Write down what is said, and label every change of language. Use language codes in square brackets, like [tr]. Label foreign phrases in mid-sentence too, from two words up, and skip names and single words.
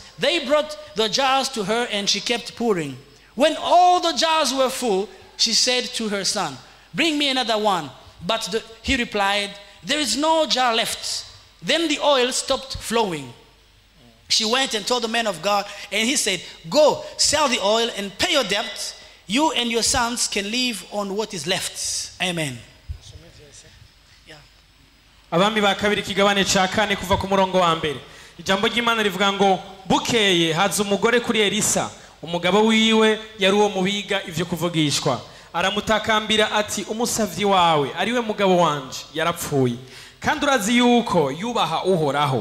[en] They brought the jars to her, and she kept pouring. When all the jars were full, she said to her son, bring me another one. But he replied, there is no jar left. Then the oil stopped flowing. She went and told the man of God, and he said, go, sell the oil and pay your debt. You and your sons can live on what is left. Amen. [rn] Abami ba kabiri kigabane ca 4 kuva ku murongo wa mbere. Ijambo ry'Imana rivuga ngo bukeye haza umugore kuri Elisa, umugabo wiwe yari uwo mubiga ivyo kuvugishwa. Aramutakambira ati umusavyi wawe ariwe mugabo wanje yarapfuye, kandi urazi yuko yubaha uhoraho.